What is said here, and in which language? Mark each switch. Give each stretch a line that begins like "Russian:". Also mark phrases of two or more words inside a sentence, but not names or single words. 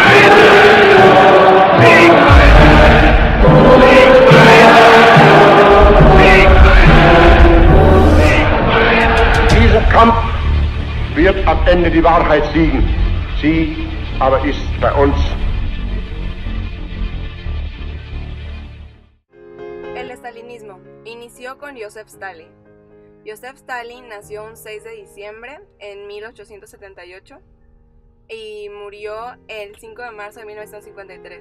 German: Sieg! Dieser Kampf wird am Ende die Wahrheit siegen. Sie aber ist bei uns.
Spanish: El estalinismo inició con Joseph Stalin. Joseph Stalin nació un 6 de diciembre en 1878 y murió el 5 de marzo de 1953.